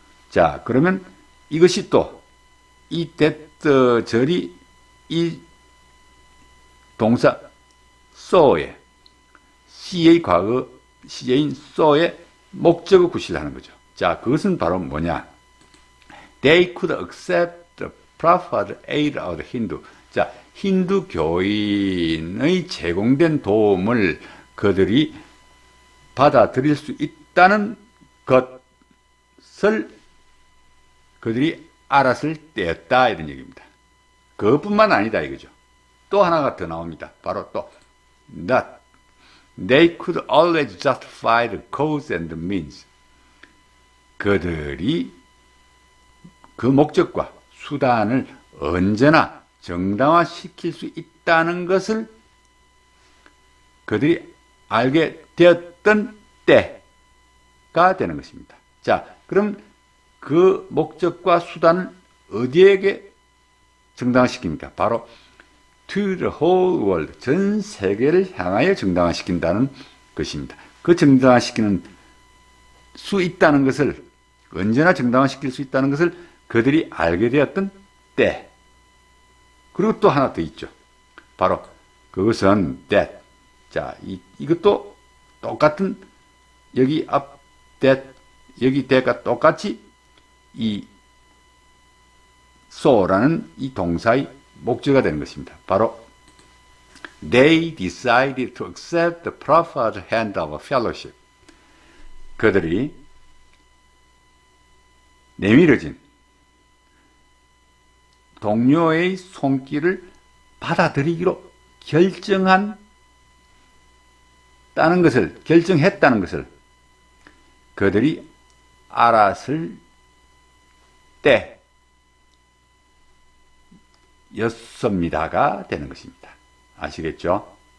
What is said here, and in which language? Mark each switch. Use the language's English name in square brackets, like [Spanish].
[Korean] 자, 그러면 이것이 또 이 that 절이 이 동사 saw의 C의 과거 시제인 saw의 목적어 구실을 하는 거죠. 자, 그것은 바로 뭐냐? [English] They could accept the proffered aid of the Hindu. [Korean] 자, 힌두 교인의 제공된 도움을 그들이 받아들일 수 있다는 것을 그들이 알았을 때였다 이런 얘기입니다. 그것뿐만 아니다 이거죠. 또 하나가 더 나옵니다. 바로 또 [English] that they could always justify the cause and the means. [Korean] 그들이 그 목적과 수단을 언제나 정당화시킬 수 있다는 것을 그들이 알게 되었던 때가 되는 것입니다. 자, 그럼 그 목적과 수단을 어디에게 정당화시킵니까? 바로 [English] to the whole world, [Korean] 전 세계를 향하여 정당화시킨다는 것입니다. 그 정당화시키는 수 있다는 것을, 언제나 정당화시킬 수 있다는 것을 그들이 알게 되었던 때. 그리고 또 하나 더 있죠. 바로 그것은 that. 자, 이것도 똑같은 여기 앞 that, 여기 that과 똑같이 이 so라는 이 동사의 목적어가 되는 것입니다. [English] 바로 they decided to accept the proffered hand of fellowship. [Korean] 그들이 내밀어진 동료의 손길을 받아들이기로 결정했다는 것을 그들이 알았을 때였습니다가 되는 것입니다. 아시겠죠?